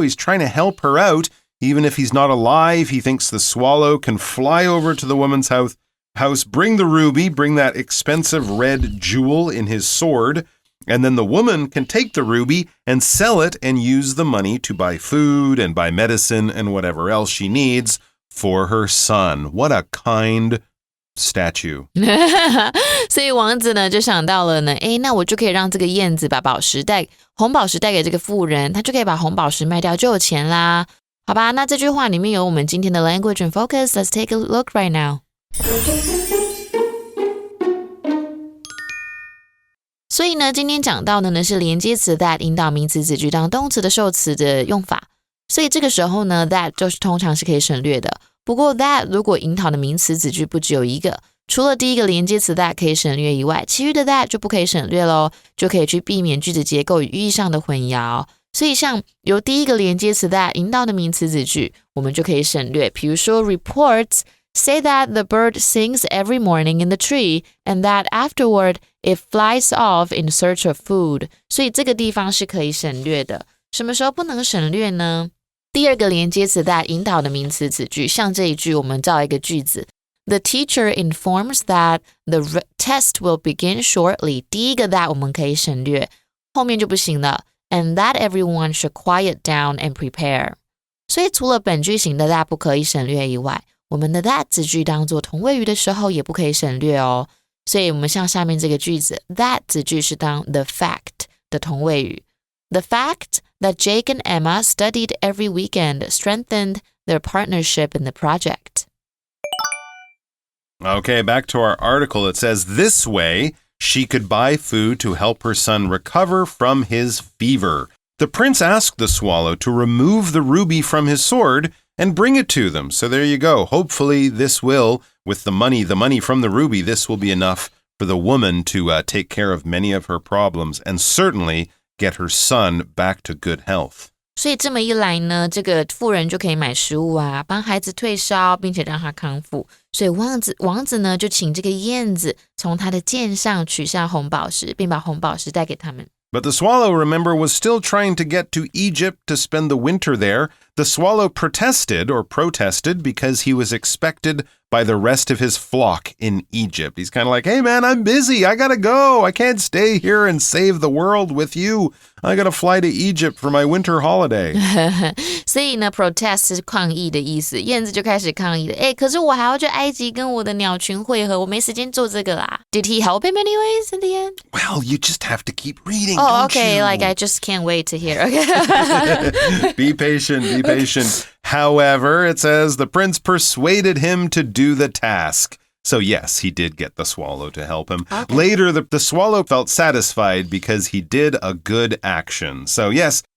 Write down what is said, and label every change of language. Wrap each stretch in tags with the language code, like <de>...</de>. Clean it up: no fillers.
<en>He's trying to help her out. Even if he's not alive, he thinks the swallow can fly over to the woman's house, bring the ruby, bring that expensive red jewel in his sword, and then the woman can take the ruby and sell it and use the money to buy food and buy medicine and whatever else she needs for her son. What a kind statue.</en> <zh>所以王子呢就想到了呢，那我就可以让这个燕子把红宝石带给这个妇人，他就可以把红宝石卖掉就有钱啦。好吧，那这句话里面有我们今天的</zh> <en>language and focus. Let's take a look right now.</en> <zh>所以呢，今天讲到的呢是连接词 that 引导名词子句当动词的受词的用法。所以这个时候呢 that 就是通常是可以省略的。不过 that 如果引导的名词子句不只有一个，除了第一个连接词 that 可以省略以外，其余的 that 就不可以省略咯，就可以去避免句子结构与寓意上的混淆。所以像由第一个连接词 that 引导的名词子句，我们就可以省略。比如说</zh> <en>reports say that the bird sings every morning in the tree and that afterward it flies off in search of food.</en> <zh>所以这个地方是可以省略的。什么时候不能省略呢？第二个连接词 that 引导的名词子句，像这一句我们造一个句子</zh> <en>The teacher informs that the test will begin shortly.</en> <zh>第一个 that 我们可以省略，后面就不行了。</zh> <en>And that everyone should quiet down and prepare.</en> <zh>所以除了本句型的 that 不可以省略以外，我们的 that 子句当作同位语的时候也不可以省略哦。所以我们像下面这个句子 that 子句是当 the fact 的同位语。</zh> <en>The fact that Jake and Emma studied every weekend strengthened their partnership in the project. Okay, back to our article. It says, this way, she could buy food to help her son recover from his fever. The prince asked the swallow to remove the ruby from his sword and bring it to them. So there you go. Hopefully this will, with the money from the ruby, this will be enough for the woman to take care of many of her problems and certainly get her son back to good health.</en> <zh>所以这么一来呢，这个妇人就可以买食物啊，帮孩子退烧，并且让他康复。所以王子呢就请这个燕子从他的剑上取下红宝石，并把红宝石带给他们。</zh> <en>But the swallow, remember, was still trying to get to Egypt to spend the winter there. The swallow protested because he was expected by the rest of his flock in Egypt. He's kind of like, hey man, I'm busy. I gotta go. I can't stay here and save the world with you. I gotta fly to Egypt for my winter holiday.</en> <zh>所以呢 protest 是抗议的意思，燕子就开始抗议了。可是我还要去埃及跟我的鸟群会合，我没时间做这个啦。</zh> <en>Did he help him anyways in the end? Well, you just have to keep reading, don't okay, you? Like I just can't wait to hear. Okay. Be patient. However, it says the prince persuaded him to do the task. So yes, he did get the swallow to help him. Okay. Later, the swallow felt satisfied because he did a good action. So yes,</en>